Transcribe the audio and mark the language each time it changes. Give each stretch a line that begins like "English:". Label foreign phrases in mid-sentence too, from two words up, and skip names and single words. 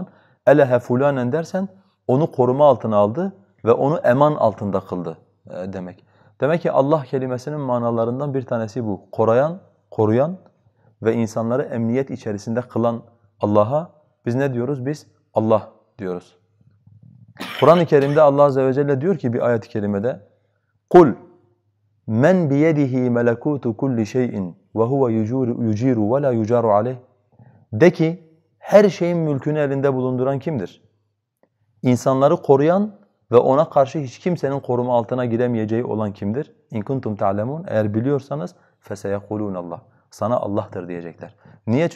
Arabic: أله فلانا
Turkish: dersen onu koruma altına aldı ve onu eman altında kıldı demek. Demek ki Allah kelimesinin manalarından bir tanesi bu. Koruyan ve insanları emniyet içerisinde kılan Allah'a biz ne diyoruz? Biz Allah diyoruz. Kur'an-ı Kerim'de Allah
Arabic: عز وجل
Turkish: diyor ki bir ayet-i kerimede
Arabic: قُلْ مَنْ بِيَدِهِ مَلَكُوتُ كُلِّ شَيْءٍ وَهُوَ يُجِيرُ وَلَا يُجَارُ عَلَيْهِ.
Turkish: De ki her şeyin mülkünü elinde bulunduran kimdir? İnsanları koruyan ve ona karşı hiç kimsenin koruma altına giremeyeceği olan kimdir?
Arabic: إن كنتم تعلمون.
Turkish: Eğer biliyorsanız
Arabic: فسيقولون الله.
Turkish: Sana Allah'tır diyecekler. Niye?